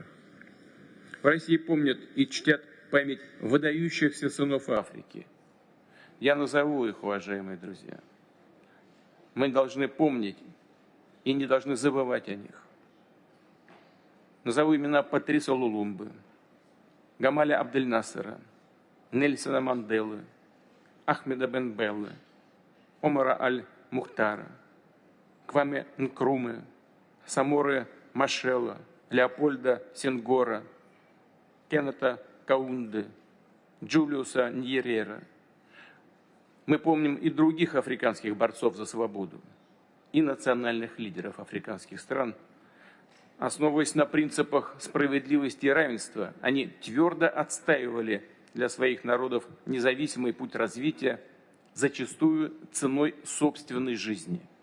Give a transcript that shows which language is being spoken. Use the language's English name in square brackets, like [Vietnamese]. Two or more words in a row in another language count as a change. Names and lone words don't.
[Russian] В России помнят и чтят память выдающихся сынов Африки. Я назову их, уважаемые друзья. Мы должны помнить и не должны забывать о них. Назову имена Патриса Лулумбы, Гамаля Абдель-Насера, Нельсона Манделы, Ахмеда Бен-Беллы, Омара Аль-Мухтара, Кваме Нкрумы, Саморы Машела, Леопольда Сенгора, Кеннета Каунды, Джулиуса Ньерера. Мы помним и других африканских борцов за свободу, и национальных лидеров африканских стран. Основываясь на принципах справедливости и равенства, они твердо отстаивали для своих народов независимый путь развития, зачастую ценой собственной жизни.